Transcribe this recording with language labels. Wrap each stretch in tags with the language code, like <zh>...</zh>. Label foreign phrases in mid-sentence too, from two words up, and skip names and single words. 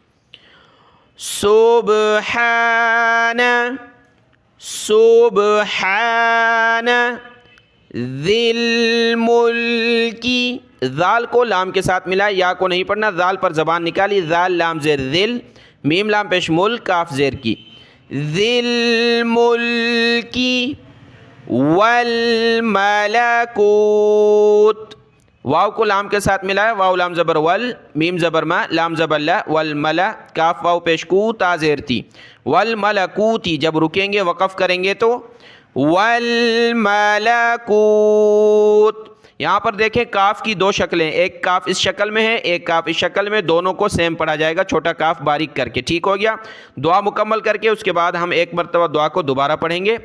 <ar>سبحان سبحان ذی الملک،</ar> <ur>ذال کو لام کے ساتھ ملائے، یا کو نہیں پڑھنا، ذال پر زبان نکالی، ذال لام زیر ذل، میم لام پیش مل، کاف زیر کی،</ur> <ar>ذی الملک</ar> <ur>والملکوت، واو کو لام کے ساتھ ملائے، واو لام زبر ول، میم زبر ما، لام زبر لا، والملا، کاف واو پیش کو، تا زیر تی، والملکوتی، جب رکیں گے وقف کریں گے تو والملکوت۔ یہاں پر دیکھیں کاف کی 2 شکلیں، ایک کاف اس شکل میں ہے، ایک کاف اس شکل میں، دونوں کو سیم پڑھا جائے گا، چھوٹا کاف باریک کر کے۔ ٹھیک ہو گیا؟ دعا مکمل کر کے اس کے بعد ہم ایک مرتبہ دعا کو دوبارہ پڑھیں گے۔</ur>